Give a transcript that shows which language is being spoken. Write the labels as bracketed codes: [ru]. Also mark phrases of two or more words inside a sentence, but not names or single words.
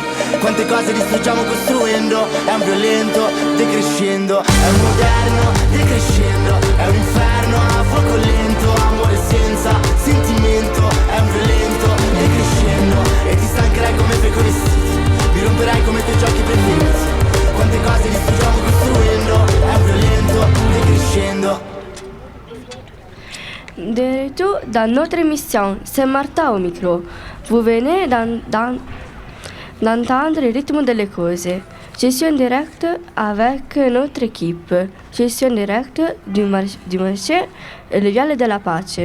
[it] Quante cose distruggiamo costruendo, è un violento decrescendo, è un moderno decrescendo, è un inferno a fuoco lento, amore senza sentimento, è un violento decrescendo e ti stancherai come fai con i vestiti, mi romperai come i tuoi giochi preferiti. Quante cose distruggiamo costruendo, è un violento decrescendo. [fr] De retour dans notre émission, c'est Martha au micro. Vous venez d'entendre le rythme des causes. Je suis en direct avec notre équipe. Je suis en direct du marché Le Viale de la Pace.